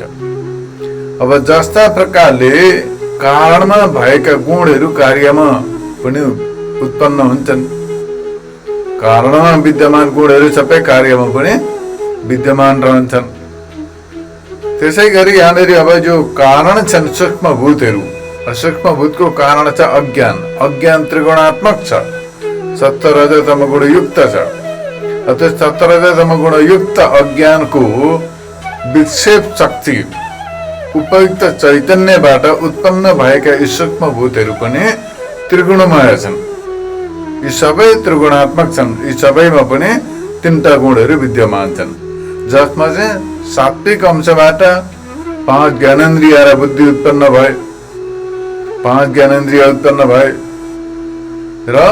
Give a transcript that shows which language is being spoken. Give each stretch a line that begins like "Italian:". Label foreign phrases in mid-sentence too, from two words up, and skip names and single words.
Nepali: अब जस्ता प्रकारले कारणमा भएका गुणहरू कार्यमा पनि उत्पन्न हुन्छन्, कारणमा विद्यमान गुणहरू सबै कार्यमा पनि विद्यमान रहन्छन्। त्यसै गरी यहाँनिर अब जो कारण छन् सूक्ष्म भूतहरू, सूक्ष्म भूतको कारण छ अज्ञान। अज्ञान त्रिगुणात्मक छ, सत्व रज तम गुण युक्त छ। त्यो सत्व रज तम गुण युक्त अज्ञानको विक्षेप शक्ति उपयुक्त चैतन्यबाट उत्पन्न भएका यी सूक्ष्म भूतहरू पनि त्रिगुणमय छन्। यी सबै त्रिगुणात्मक छन्। यी सबैमा पनि तीनटा गुणहरू विद्यमान छन्, जसमा चाहिँ सात्विक अंशबाट 5 ज्ञानेन्द्रिय र बुद्धि उत्पन्न भए, 5 ज्ञानेन्द्रिय उत्पन्न भए र